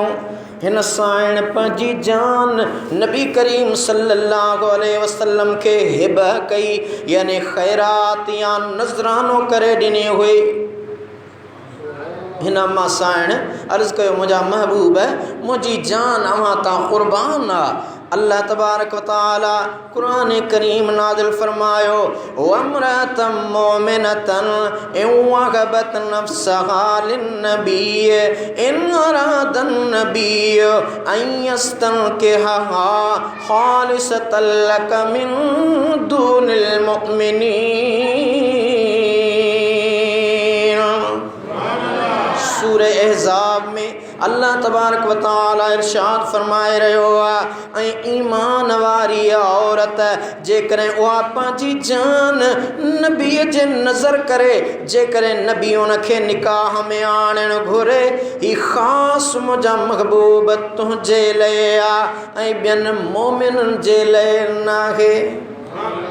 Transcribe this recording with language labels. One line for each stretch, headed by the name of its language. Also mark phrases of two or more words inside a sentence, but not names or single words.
Sindhi: हिन साइण पंहिंजी जान नबी करीम
Arabic: صلى الله عليه وسلم
Sindhi: खे हिब कई, यानी ख़ैरात या नज़रानो करे ॾिनी हुई। हिन मां साइण अर्ज़ु कयो मुंहिंजा महबूब मुंहिंजी जान अव्हां तां क़ुर्बान आहे। अल्लाह तबारक व तआला कुरान करीम नाज़िल फरमायो
Arabic: وامرأة مؤمنة إن وهبت نفسها للنبي إن أراد النبي أن يستنكحها خالصة لك من دون المؤمنين.
Sindhi: सूरह अहज़ाब में अल्लाह तबारक व तआला इरशाद फरमाए रहियो आहे ऐं ईमान वारी औरत जेकॾहिं उहा पंहिंजी जान नबीअ जे नज़र करे, जेकॾहिं नबी उनखे निकाह में आणणु घुरे, ही ख़ासि मुंहिंजा महबूब तुंहिंजे लाइ आहे ऐं ॿियनि मोमिननि जे लाइ नाहे।